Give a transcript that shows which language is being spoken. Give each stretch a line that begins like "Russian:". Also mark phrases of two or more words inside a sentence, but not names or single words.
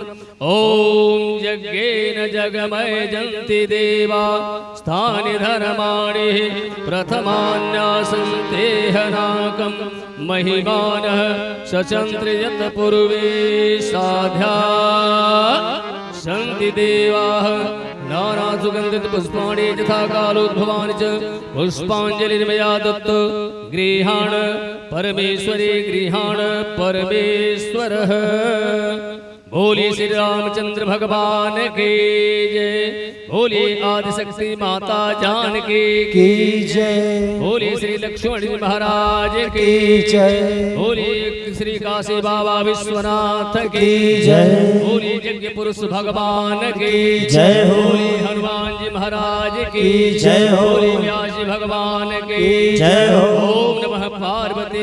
Sanskrit: ओम यज्ञेन जगमयजन्ति देवा स्थानि धर्माणि प्रथमान्यासं तेहनाकं महिमानः सचन्द्रयत पूर्वे साध्या सन्ति देवाः नानासुगन्धित पुष्पाणि यथा कालोद्भवानि च पुष्पाञ्जलिर्मया दत्त गृहाण परमेश्वरी गृहाण परमेश्वरः।
Hindi: बोली श्री रामचंद्र भगवान की जय। बोली आदिशक्ति माता जानकी की जय। बोली श्री लक्ष्मण जी महाराज की जय। बोली श्री काशी बाबा विश्वनाथ की जय। बोली यज्ञ पुरुष भगवान की जय हो। बोली हनुमान जी महाराज की जय हो। बोली व्यास जी भगवान की जय हो।
Sanskrit: ओम नमः पार्वती